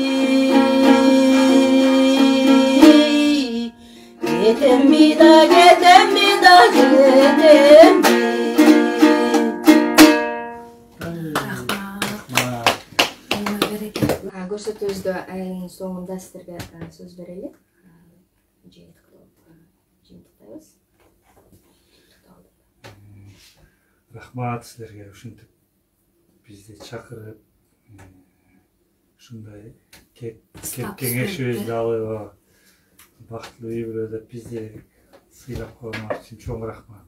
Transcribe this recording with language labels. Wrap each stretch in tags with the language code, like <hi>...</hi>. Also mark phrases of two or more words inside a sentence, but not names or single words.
<ky>Getem mi da getem mi da getem mi. Көрсөтүүбүздө айрым соңунда сиздерге сөз берели. Жыйынтыктайбыз. Рахмат сіздерге ушинтип бизди чакырып ушундай кеңешибизди алып бактылуу үй бүлө деп бизди сыйлап койгоңор үчүн чоң рахмат.</ky>